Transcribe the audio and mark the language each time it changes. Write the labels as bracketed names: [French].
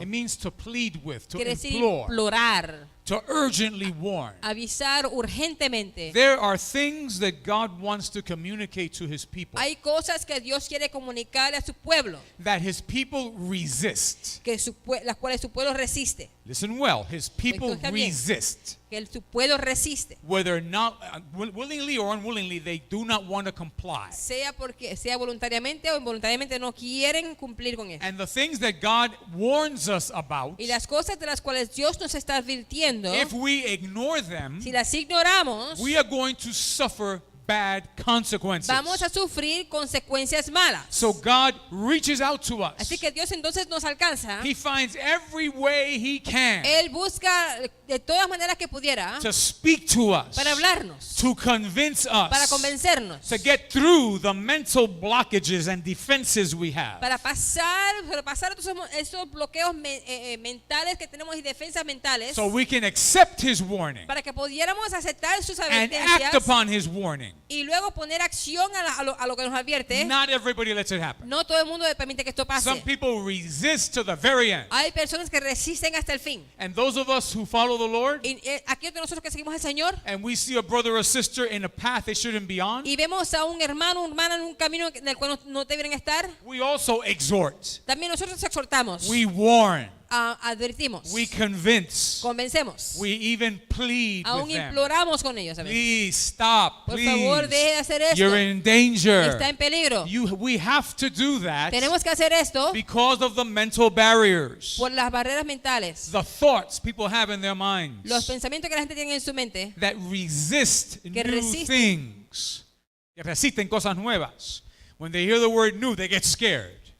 [English] It means to plead with, to [Spanish] Quiere decir [English] implore, [Spanish] implorar, [English] to urgently warn. [Spanish] avisar urgentemente. [English] There are things that God wants to communicate to His people [Spanish] Hay cosas que Dios quiere comunicarle a su pueblo, [English] that His people resist. [Spanish] las cuales su pueblo resiste. [English] listen well, his people [Spanish] Escucha bien. [English] resist. [Spanish] Que su pueblo resiste, [English] Whether not willingly or unwillingly, they do not want to comply. [Spanish] sea voluntariamente o involuntariamente, no quieren cumplir con eso. [English] And the things that God warns us about, [Spanish] Y las cosas de las cuales Dios nos está advirtiendo, [English] if we ignore them, [Spanish] si las ignoramos, [English] we are going to suffer bad consequences. [Spanish] vamos a sufrir consecuencias malas. [English] So God reaches out to us. [Spanish] Así que Dios entonces nos alcanza. [English] He finds every way he can [Spanish] Él busca de todas maneras que pudiera [English] to speak to us, [Spanish] para hablarnos, [English] to convince [Spanish] para [English] us, [Spanish] convencernos, [English] to get through the mental blockages and defenses we have. [Spanish] para pasar esos bloqueos mentales que tenemos y defensas mentales, [English] So we can accept his warning [Spanish] para que pudiéramos aceptar sus [English] and act [Spanish] advertencias [English] upon his warning. [Spanish] y luego poner acción a lo que nos advierte. [English] Not everybody lets it happen. [Spanish] No todo el mundo permite que esto [English] Some [Spanish] pase. [English] people resist to the very end. [Spanish] Hay personas que resisten hasta el fin. [English] And those of us who follow the Lord, [Spanish] Y aquellos de nosotros que seguimos al Señor [English] and we see a brother or sister in a path they shouldn't be on, [Spanish] y vemos a un hermano o hermana en un camino en el cual no deberían estar, [English] we also exhort, [Spanish] también nosotros exhortamos, [English] we warn, [Spanish] advertimos, [English] we convince, [Spanish] convencemos, [English] we even plead [Spanish] aún [English] with them. [Spanish] imploramos con ellos. ¿sabes? [English] Please stop, [Spanish] Por favor, deje de [English] please. [Spanish] hacer esto. [English] You're in danger. [Spanish] Está en peligro. [English] We have to do that [Spanish] Tenemos que hacer esto [English] because of the mental barriers, [Spanish] por las barreras mentales, [English] the thoughts people have in their minds [Spanish] los pensamientos que la gente tiene en su mente, [English] that resist [Spanish] que [English] new [Spanish] resisten. things, que resisten cosas nuevas. [English] When they hear the word new, they get scared.